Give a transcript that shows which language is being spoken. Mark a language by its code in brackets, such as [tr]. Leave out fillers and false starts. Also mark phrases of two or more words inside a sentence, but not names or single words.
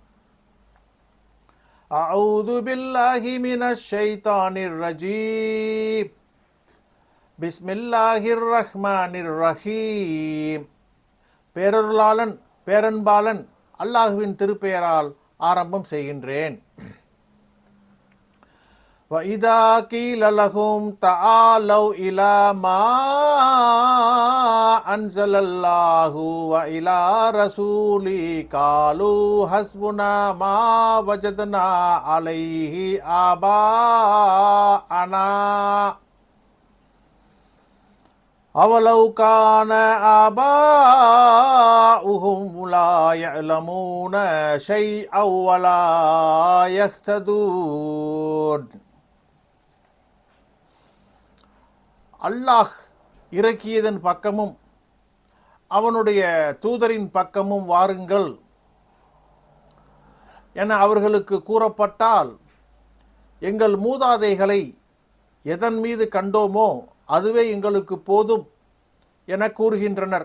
[ar] أعوذ بالله من الشيطان الرجيم. بسم الله الرحمن الرحيم. [ta] பேரருளாளன் பேரன்பாளன் அல்லாஹுவின் திருப்பெயரால் ஆரம்பம் செய்கின்றேன். [ar] وَإِذَا قِيلَ لَهُمْ تَعَالَوْا إِلَى مَا أَنزَلَ اللَّهُ وَإِلَى رَسُولِهِ قَالُوا حَسْبُنَا مَا وَجَدْنَا عَلَيْهِ آبَاءَنَا أَوَلَوْ كَانَ آبَاؤُهُمْ لَا يَعْلَمُونَ شَيْئًا وَلَا يَهْتَدُونَ. [ta] அல்லாஹ் இறக்கியதன் பக்கமும் அவனுடைய தூதரின் பக்கமும் வாருங்கள் என அவர்களுக்கு கூறப்பட்டால், எங்கள் மூதாதைகளை எதன் மீது கண்டோமோ அதுவே எங்களுக்கு போதும் என கூறுகின்றனர்.